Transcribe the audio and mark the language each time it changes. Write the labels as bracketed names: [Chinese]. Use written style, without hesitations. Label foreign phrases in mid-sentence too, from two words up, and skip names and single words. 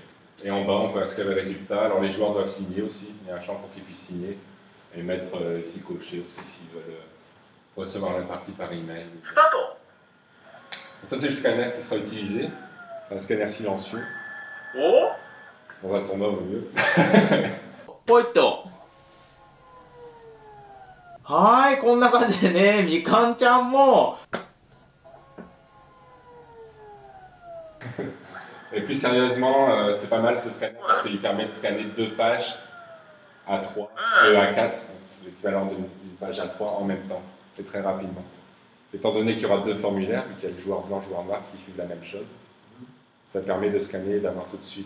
[French] Et en bas, on peut inscrire les résultats. Alors les joueurs doivent signer aussi. Il y a un champ pour qu'ils puissent signer et mettre ici cocher aussi s'ils veulent recevoir la partie par email. Start. Ça, c'est le scanner qui sera utilisé. C'est un scanner silencieux. Oh. Dans un tournoi, au mieux. [Japanese] ポイッと。はーい、こんな感じでね、みかんちゃんも。 [French] Et puis sérieusement, c'est pas mal ce scanner parce qu'il permet de scanner 2 pages A3, A4, l'équivalent d'une page A3 en même temps, et très rapidement. Étant donné qu'il y aura 2 formulaires, vu qu'il y a les joueurs blancs et les joueurs noirs qui suivent la même chose, ça permet de scanner et d'avoir tout de suite...